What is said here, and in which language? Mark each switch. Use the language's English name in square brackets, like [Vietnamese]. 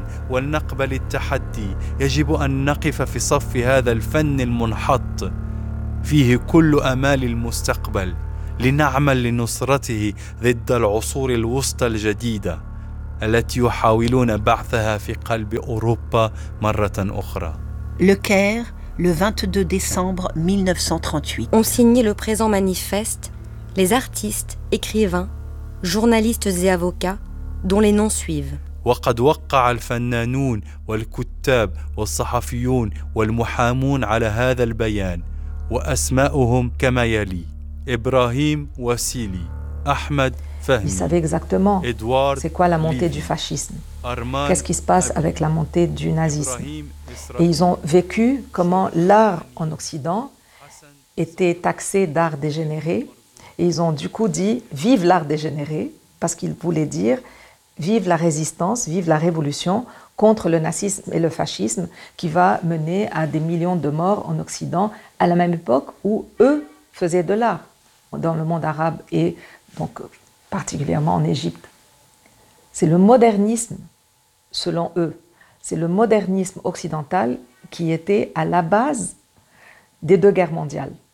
[Arabic] ولنقبل التحدي يجب أن نقف في صف هذا الفن المنحط فيه كل أمال المستقبل لنعمل لنصرته ضد العصور الوسطى الجديدة التي يحاولون بعثها في قلب أوروبا مرة أخرى. [French] Le Caire, le 22 décembre 1938. On signe le présent manifeste. Les artistes, écrivains, journalistes et avocats, dont les noms suivent. [Arabic] وقد وقع الفنانون والكتاب والصحفيون والمحامون على هذا البيان وأسماءهم كما يلي: إبراهيم واسيلي، أحمد فهمي. [French] Ils savaient exactement c'est quoi la montée du fascisme. Qu'est-ce qui se passe avec la montée du nazisme? Et ils ont vécu comment l'art en Occident était taxé d'art dégénéré. Et ils ont du coup dit « Vive l'art dégénéré », parce qu'ils voulaient dire « Vive la résistance, vive la révolution contre le nazisme et le fascisme qui va mener à des millions de morts en Occident à la même époque où eux faisaient de l'art dans le monde arabe et donc particulièrement en Égypte. » C'est le modernisme, selon eux, c'est le modernisme occidental qui était à la base des deux guerres mondiales.